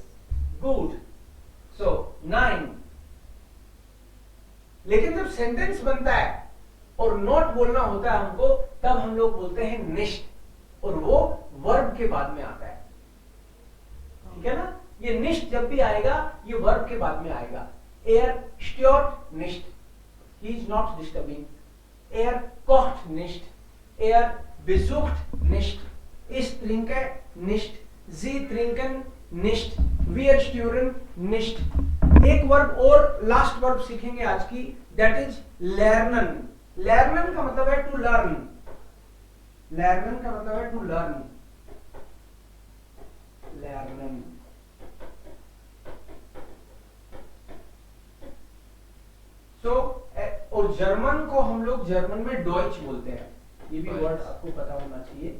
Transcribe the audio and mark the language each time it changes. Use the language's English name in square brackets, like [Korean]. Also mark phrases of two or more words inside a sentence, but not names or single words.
[English] Good. So nein. [Hindi] लेकिन जब सेंटेंस बनता है और नॉट बोलना होता है हमको, तब हम लोग बोलते हैं निश्ट, और वो वर्ब के बाद में आता है। ठीक है ना? ये निश्ट जब भी आएगा ये वर्ब के बाद में आएगा। [German] Er stört nicht, [English] he is not disturbing. [German] Er kocht nicht, er besucht nicht, ich trinke nicht, sie trinken nicht, wir stören nicht। [Hindi] एक वर्ब और लास्ट वर्ब सीखेंगे आज की, [English] that is [Hindi] lernen। lernen का मतलब है [English] to learn. [Hindi] lernen का मतलब है [English] to learn. [German] lernen। [Hindi] सो और जर्मन को हम लोग जर्मन में डॉइच बोलते हैं, ये भी वर्ड आपको पता होना चाहिए।